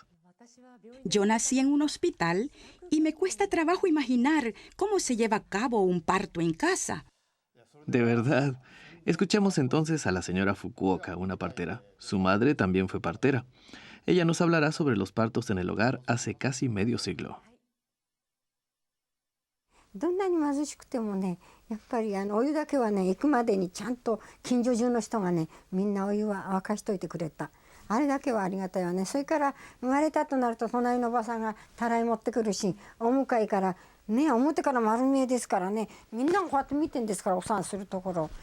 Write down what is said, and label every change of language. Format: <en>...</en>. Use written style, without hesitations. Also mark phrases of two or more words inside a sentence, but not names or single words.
<es>Yo nací en un hospital y me cuesta trabajo imaginar cómo se lleva a cabo un parto en casa. De verdad. Escuchemos entonces a la señora Fukuoka, una partera. Su madre también fue partera. Ella nos hablará sobre los partos en el hogar hace casi medio siglo.</es> <ja>どんなに貧しくてもね、やっぱりお湯だけはね、行くまでにちゃんと近所中の人がね、みんなお湯は沸かしといてくれた。あれだけはありがたいわね。それから生まれたとなると隣のおばさんがたらい持ってくるし、お向かいからね、表から丸見えですからね、みんながこうやって見てんですから、お産するところ。</ja>